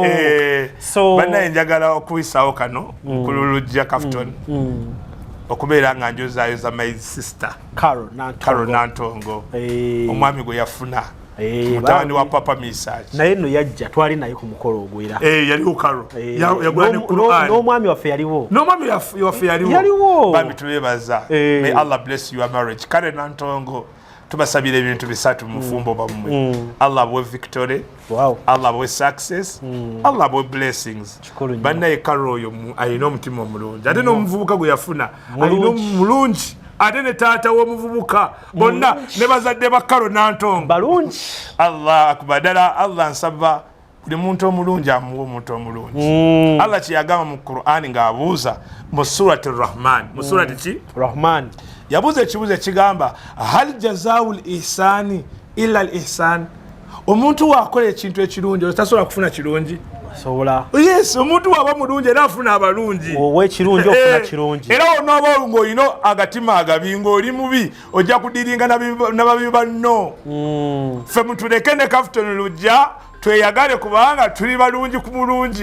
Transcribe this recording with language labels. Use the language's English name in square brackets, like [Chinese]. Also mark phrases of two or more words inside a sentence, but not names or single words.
[Ganda] bannaye njagala okuyisaawo kano kululujja Kafton okubeera nga njozaayoza [English] my sister [Ganda] Kalo Nantongo omwami gwe yafuna mutabani wa Papa Misaji naye nno yajja twali naye ku mukolo ogwera yaliwo Kalo yagula ne Qur'an n'omwami waffe yaliwo bambi tubeebaza [English] may Allah bless your marriage [Ganda] Kale Nantongo tubasabira ebintu bisatu mu mufumbo bammwe Allah abawe victory Allah abawe success Allah abawe blessings bannaye Kalo oyo alina omutima omulungi ate n'omuvubuka gwe yafuna alina omulungi ate ne taata w'omuvubuka bonna ne bazadde ba Kalo Nantongo balungi [Arabic] الله أكبر [Ganda] ddala Allah nsaba buli muntu omulungi amuwa omuntu omulungi Allah kyeyagamba mu Qur'ani ng'abuuza mu surati Rahman mu surati ki Rahman yabuuza ekibuuzo ekigamba [Arabic] هل جزاء الإحسان إلا الإحسان [Ganda] omuntu waakola ekintu ekirungi tasobola kufuna kirungi yes omuntu waba mulungi era afuna abalungi ow'ekirungi ofuna kirungi era onooba ng'olina agatima agabi ng'oli mubi ojja kudiringa nababi banno ffe mutuleke ne Kafton lujja tweyagale kubanga tuli balungi ku mulungi